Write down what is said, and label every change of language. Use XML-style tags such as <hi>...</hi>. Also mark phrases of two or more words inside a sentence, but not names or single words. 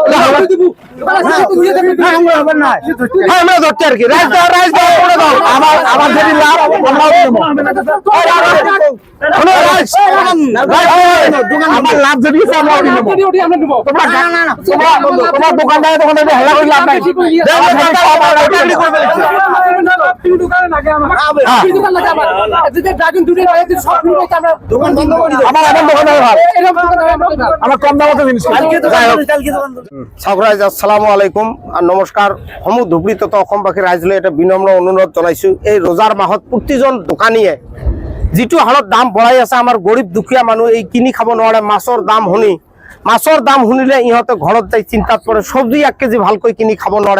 <bn>আমরা ধরতে আর কি রাইস দাও করে দাও, আমার যদি লাভ আমার লাভ যদি তোমার দোকানদার হেলা করে লাভ নাই।</bn> <ar>السلام عليكم</ar> <bn>আর নমস্কার।</bn> <as>সমূহ ধুবুৰী তথা অসমবাসী ৰাইজলৈ এটা বিনম্ৰ অনুৰোধ জনাইছো। এই রোজার মাহত প্ৰতিজন দোকানীয়ে যিটো হাৰত দাম বঢ়াই আছে, আমাৰ গৰীব দুখীয়া মানুহ এই কিনি খাব নোৱাৰে। মাছৰ দাম শুনিলে ইহঁতে ঘৰত যাই চিন্তাত পৰে। চব্জি 1 কেজি ভালকৈ কিনি খাব নোৱাৰে।</as>